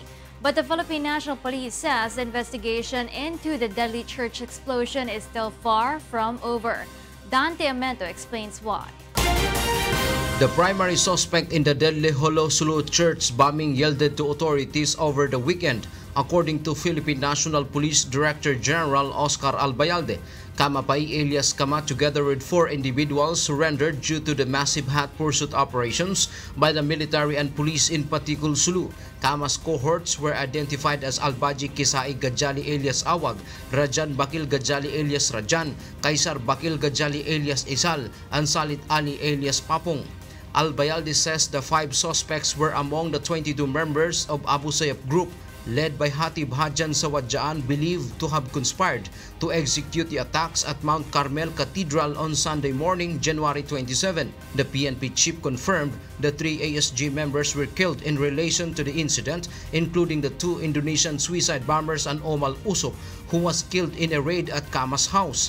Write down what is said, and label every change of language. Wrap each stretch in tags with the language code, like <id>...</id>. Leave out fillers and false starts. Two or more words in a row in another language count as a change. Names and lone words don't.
<en>But the Philippine National Police says the investigation into the deadly church explosion is still far from over. Dante Amento explains why. The primary suspect in the deadly Jolo SULU church bombing yielded to authorities over the weekend, according to Philippine National Police Director General Oscar Albayalde. Kammah Alias Kammah, together with 4 individuals, surrendered due to the massive hot pursuit operations by the military and police in Patikul SULU. Kammah's cohorts were identified as Albaji Kisai Gajali alias Awag, Rajan Bakil Gajali alias Rajan, Kaisar Bakil Gajali alias Isal, and Salit Ali alias Papong. Albayalde says the 5 suspects were among the 22 members of Abu Sayyaf group, led by Hatib Hajan Sawadjaan, believed to have conspired to execute the attacks at Mount Carmel Cathedral on Sunday morning, January 27. The PNP chief confirmed the 3 ASG members were killed in relation to the incident, including the 2 Indonesian suicide bombers and Omal Usop, who was killed in a raid at Kammah's house.</en>